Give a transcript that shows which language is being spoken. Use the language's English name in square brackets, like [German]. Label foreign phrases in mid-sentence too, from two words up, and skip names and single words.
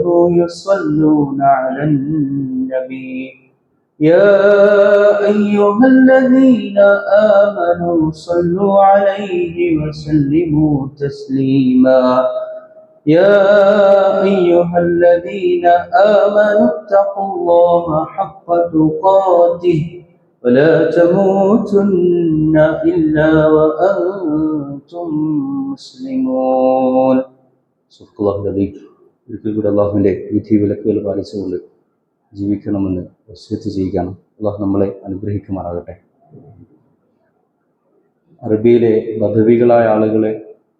[Arabic] يصلون على النبي يا أيها الذين آمنوا صلوا عليه وسلموا تسليما يا أيها الذين آمنوا اتقوا الله حق تقاته ولا تموتن إلا وأنتم مسلمون. [Malayalam] ഒരിക്കൽ കൂടെ അള്ളാഹുവിൻ്റെ വിധി വിലക്കുകൾ പാലിച്ചുകൊണ്ട് ജീവിക്കണമെന്ന് വസിയത്ത് ചെയ്യുകയാണ്. അള്ളാഹു നമ്മളെ അനുഗ്രഹിക്കുമാറാകട്ടെ. അറബിയിലെ ബദവികളായ ആളുകളെ